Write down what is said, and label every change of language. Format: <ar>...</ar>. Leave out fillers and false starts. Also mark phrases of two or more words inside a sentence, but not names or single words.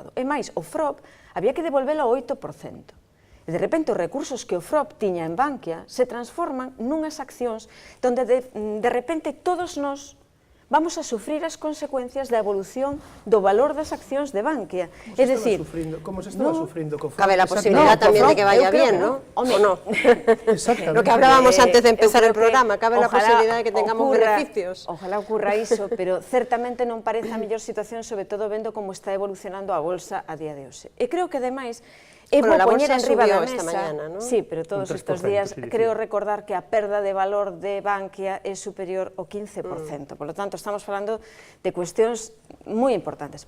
<gl>E máis, o FROB había que devolvelo ao 8%. E de repente os recursos que o FROB tiña en Bankia se transforman nunhas accións onde de repente todos nós vamos a sufrir as consecuencias da evolución do valor das accións de Bankia. É dicir, como se estaba sufrindo co FROB?</gl> <es>Cabe la posibilidad tamén de que vaya bien, ¿no? ¿O no? Exactamente. Lo que hablábamos antes de empezar el programa, cabe la posibilidad de que tengamos beneficios. Ojalá ocurra</es> <gl>iso, pero certamente non parece a mellor situación, sobre todo vendo como está evolucionando a bolsa a día de hoxe. E creo que, ademais, é bo poñer en riba da mesa,</gl> <es>mañana, ¿no?</es> <gl>Sí, pero todos estes días creo recordar que a perda de valor de Bankia é superior ao 15%,</gl> <es>por lo tanto</es> <gl>estamos falando de cuestións moi importantes.</gl>